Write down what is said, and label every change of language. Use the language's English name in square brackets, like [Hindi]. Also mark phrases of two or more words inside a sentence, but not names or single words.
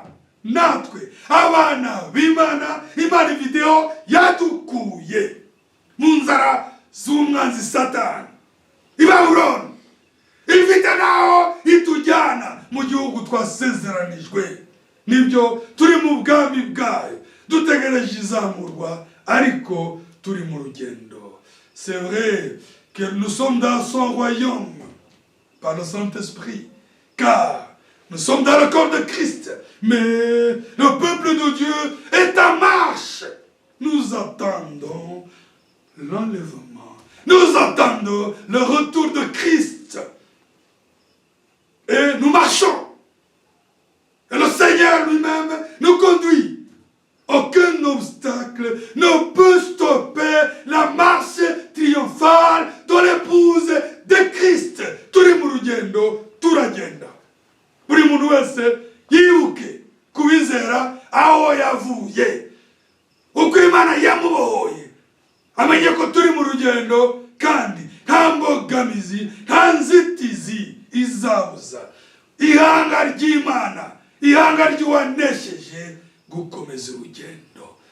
[Kinyarwanda] Natwe abana b'Imana, Imana ifiteho yadukuye mu nzara z'umwanzi Satani i Babuloni, ifite naho itujyana mu gihugu twasezeranijwe. Nibyo turi mu bwami bwayo dutegereje izamurwa, ariko turi mu rugendo. [French] C'est vrai que nous sommes dans son royaume par le Saint-Esprit, car nous sommes dans le corps de Christ, mais le peuple de Dieu est en marche. Nous attendons l'enlèvement. Nous attendons le retour de Christ. Et nous marchons. Et le Seigneur lui-même nous conduit. Aucun obstacle ne peut stopper la marche triomphale de l'épouse de Christ. [Kinyarwanda] Turi mu rugendo turagenda. Buri muntu wese yibuke kubizera aho yavuye. Uko Imana yamubohoye. Amenye ko turi mu rugendo kandi nta mbogamizi, nta nzitizi izabuza ihanga ry'Imana, ihanga ry'uwanesheje gukomeza urugendo.